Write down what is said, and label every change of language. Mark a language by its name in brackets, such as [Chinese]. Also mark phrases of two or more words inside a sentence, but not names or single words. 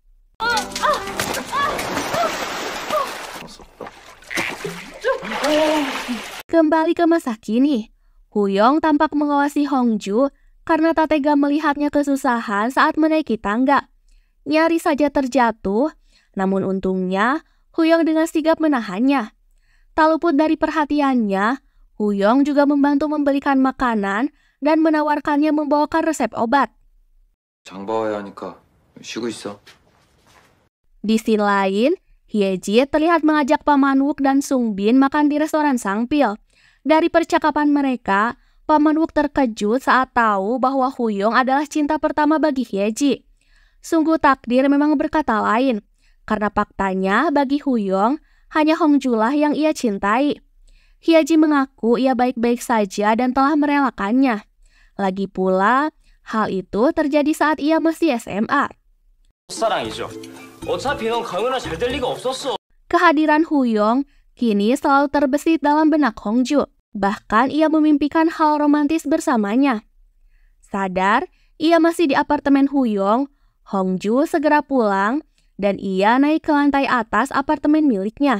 [Indonesian] Kembali ke masa kini, Huyong tampak mengawasi Hongju karena tak tega melihatnya kesusahan saat menaiki tangga. Nyaris saja terjatuh, namun untungnya Huyong dengan sigap menahannya. Tak luput dari perhatiannya, Huyong juga membantu membelikan makanan dan menawarkannya membawakan resep obat. [Korean] 장 봐야 하니까 쉬고 있어. [Indonesian] Di scene lain, Hyeji terlihat mengajak Paman Wook dan Sungbin makan di restoran Sangpil. Dari percakapan mereka, Paman Wook terkejut saat tahu bahwa Huyong adalah cinta pertama bagi Hyeji. Sungguh takdir memang berkata lain, karena faktanya bagi Huyong, hanya Hongjulah yang ia cintai. Hyeji mengaku ia baik-baik saja dan telah merelakannya. Lagi pula, hal itu terjadi saat ia masih SMA. [Korean] 첫사랑이죠. 어차피 넌 강연아 잘 될 리가 없었어. [Indonesian] Kehadiran Huyong kini selalu terbesit dalam benak Hongju. Bahkan ia memimpikan hal romantis bersamanya. Sadar ia masih di apartemen Huyong, Hongju segera pulang dan ia naik ke lantai atas apartemen miliknya.